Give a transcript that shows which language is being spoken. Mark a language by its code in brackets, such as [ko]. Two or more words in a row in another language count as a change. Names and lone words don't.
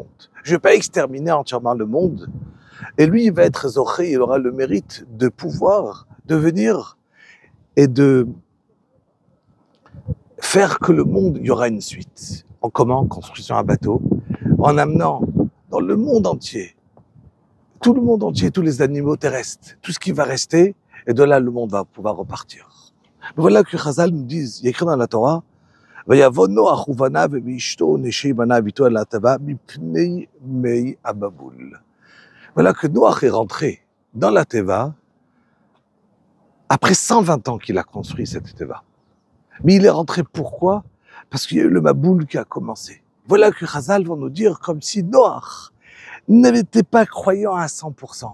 [fr] Je ne vais pas exterminer entièrement le monde. Et lui, il va être zoché, il aura le mérite de pouvoir devenir et de faire que le monde, il y aura une suite. En comment? Construisant un bateau, en amenant dans le monde entier, tout le monde entier, tous les animaux terrestres, tout ce qui va rester, et de là, le monde va pouvoir repartir. Mais voilà que Chazal nous dit, il y a écrit dans la Torah, [he] ויבוא נוח ובניו ואשתו ונשי בניו איתו אל התיבה מפני מי המבול. [fr] Voilà que Noach est rentré dans la Teva après 120 ans qu'il a construit cette Teva. Mais il est rentré pourquoi? Parce qu'il y a eu le Maboul qui a commencé. Voilà que Chazal va nous dire comme si Noach n'était pas croyant à 100%.